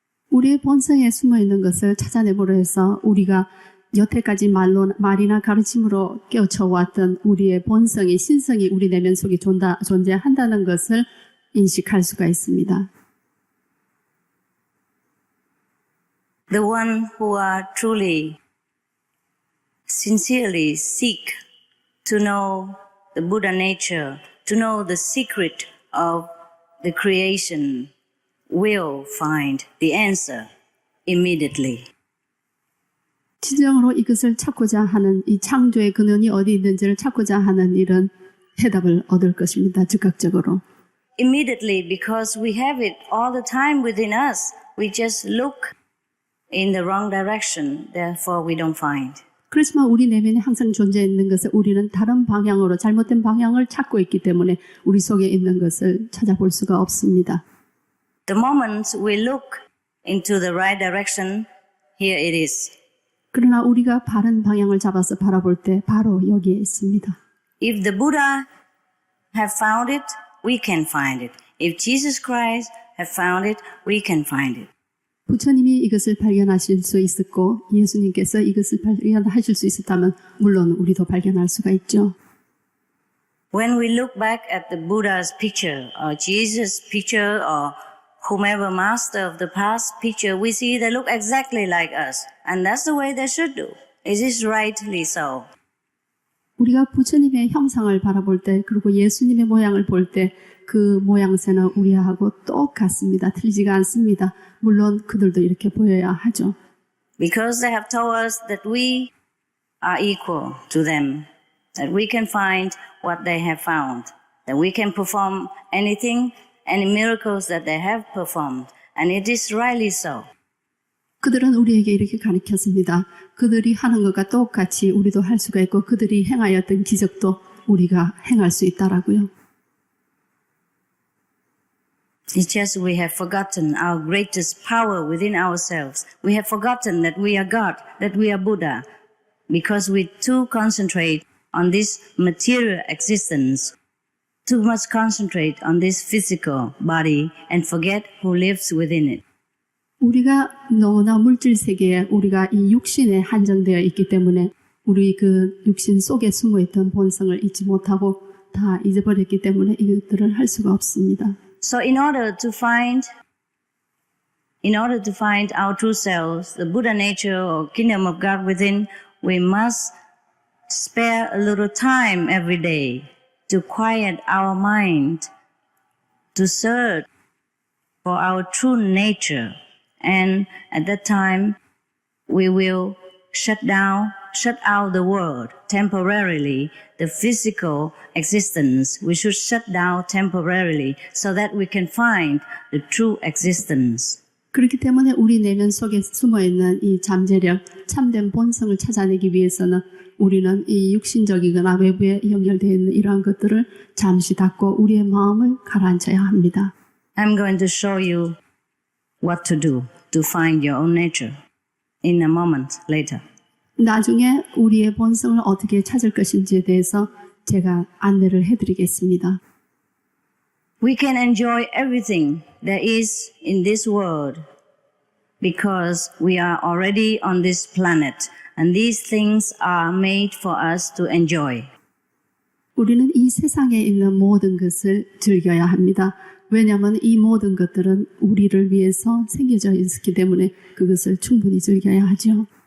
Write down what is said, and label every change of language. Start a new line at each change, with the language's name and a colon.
Korean: 우리의 본성에 숨어 있는 것을 찾아내보려 해서 우리가 여태까지 말이나 가르침으로 깨우쳐왔던 우리의 본성이 신성이 우리 내면 속에 존재한다는 것을 인식할 수가 있습니다.
English: The one who are truly, sincerely seek to know the Buddha nature, to know the secret of the creation, will find the answer immediately.
Korean: 진정으로 이것을 찾고자 하는 이 창조의 근원이 어디 있는지를 찾고자 하는 이런 해답을 얻을 것입니다. 즉각적으로.
English: Immediately, because we have it all the time within us. We just look in the wrong direction, therefore we don't find.
Korean: 그렇지만 우리 내면에 항상 존재 있는 것을 우리는 다른 방향으로 잘못된 방향을 찾고 있기 때문에 우리 속에 있는 것을 찾아볼 수가 없습니다.
English: The moment we look into the right direction, here it is.
Korean: 그러나 우리가 바른 방향을 잡아서 바라볼 때 바로 여기에 있습니다.
English: If the Buddha have found it, we can find it. If Jesus Christ have found it, we can find it.
Korean: 부처님이 이것을 발견하실 수 있었고 예수님께서 이것을 발견하실 수 있었다면 물론 우리도 발견할 수가 있죠.
English: When we look back at the Buddha's picture or Jesus' picture or whomever master of the past picture, we see they look exactly like us. And that's the way they should do. It is rightly so.
Korean: 우리가 부처님의 형상을 바라볼 때 그리고 예수님의 모양을 볼 때 그 모양새는 우리하고 똑같습니다. 틀리지가 않습니다. 물론 그들도 이렇게 보여야 하죠.
English: Because they have told us that we are equal to them, that we can find what they have found, that we can perform anything, any miracles that they have performed, and it is rightly so.
Korean: 그들은 우리에게 이렇게 가르쳤습니다. 그들이 하는 것과 똑같이 우리도 할 수가 있고 그들이 행하였던 기적도 우리가 행할 수 있다라고요.
English: It's just we have forgotten our greatest power within ourselves. We have forgotten that we are God, that we are Buddha, because we too concentrate on this material existence, too much concentrate on this physical body and forget who lives within it.
Korean: 우리가 너무나 물질 세계에 우리가 이 육신에 한정되어 있기 때문에 우리 그 육신 속에 숨어있던 본성을 잊지 못하고 다 잊어버렸기 때문에 이것들을 할 수가 없습니다.
English: So in order to find our true selves, the Buddha nature or kingdom of God within, we must spare a little time every day to quiet our mind, to search for our true nature. And at that time, we will shut out the world temporarily, the physical existence. We should shut down temporarily so that we can find the true existence.
Korean: 그렇기 때문에 우리 내면 속에 숨어있는 이 잠재력, 참된 본성을 찾아내기 위해서는 우리는 이 육신적이거나 외부에 연결되어 있는 이러한 것들을 잠시 닫고 우리의 마음을 가라앉혀야 합니다.
English: I'm going to show you what to do to find your own nature in a moment later.
Korean: 나중에 우리의 본성을 어떻게 찾을 것인지에 대해서 제가 안내를 해드리겠습니다.
English: We can enjoy everything there is in this world because we are already on this planet and these things are made for us to enjoy.
Korean: 우리는 이 세상에 있는 모든 것을 즐겨야 합니다. 왜냐하면 이 모든 것들은 우리를 위해서 생겨져 있기 때문에 그것을 충분히 즐겨야 하죠.